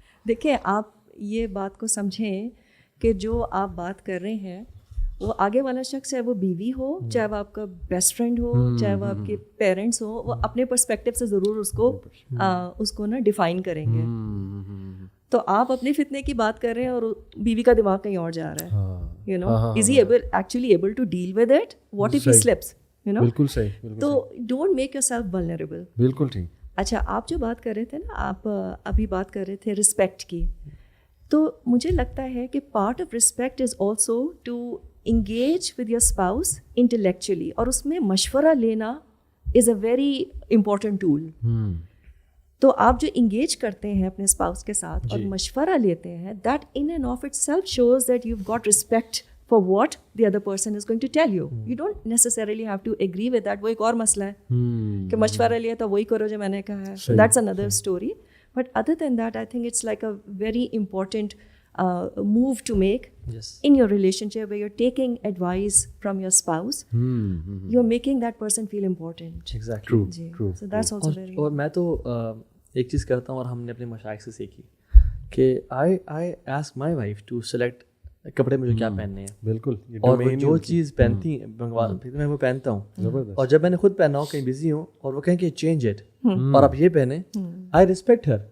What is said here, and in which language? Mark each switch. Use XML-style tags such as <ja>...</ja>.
<ur>دیکھیں آپ یہ بات کو سمجھیں کہ جو آپ بات کر رہے ہیں وہ آگے والا شخص, چاہے وہ بیوی ہو, چاہے وہ آپ کا بیسٹ فرینڈ ہو, چاہے وہ آپ کے پیرنٹس ہو, وہ اپنے پرسپیکٹیو سے ضرور اس کو نا ڈیفائن کریں گے. تو آپ اپنے فتنے کی بات کر رہے ہیں اور بیوی کا دماغ کہیں اور جا رہا ہے.</ur> <en>you know, is he actually able to deal with it? What if he slips, you know?</en> <ur>بالکل صحیح.</ur> <en>تو don't make yourself vulnerable.</en> <ur>بالکل ٹھیک. اچھا, آپ جو بات کر رہے تھے نا, آپ ابھی بات کر رہے تھے رسپیکٹ کی, تو مجھے لگتا ہے کہ</ur> <en>part of respect is also to engage with your spouse intellectually,</en> <ur>اور اس میں مشورہ لینا</ur> <en>Is a very important tool.</en> <ur>تو آپ جو انگیج کرتے ہیں اپنے اسپاؤس کے ساتھ اور مشورہ لیتے ہیں,</ur> <en>That in and of itself shows that you got respect for what the other person is going to tell you. You don't necessarily have to agree with that.</en> <ur>وہ ایک اور مسئلہ ہے کہ مشورہ لیا تو وہی کرو جو میں نے کہا ہے,</ur> <en>That's another story. But other than that I think it's like a very important move to make in your relationship where you're taking advice from your spouse. You're making that person feel important. Exactly. True. So that's also very.</en> <ur>اور میں تو ایک چیز کرتا ہوں, اور ہم نے اپنے مشائخ سے سیکھی, کہ</ur> <en>I ask my wife to select</en> <ur>کپڑے مجھے کیا پہننے ہیں. بالکل. اور وہ جو چیز پہنتی ہیں میں وہ پہنتا ہوں. اور جب میں نے خود پہنا ہو, کہیں بزی ہوں, اور وہ کہیں کہ چینج اٹ اور آپ یہ پہنیں,</ur> <en>I respect her.</en>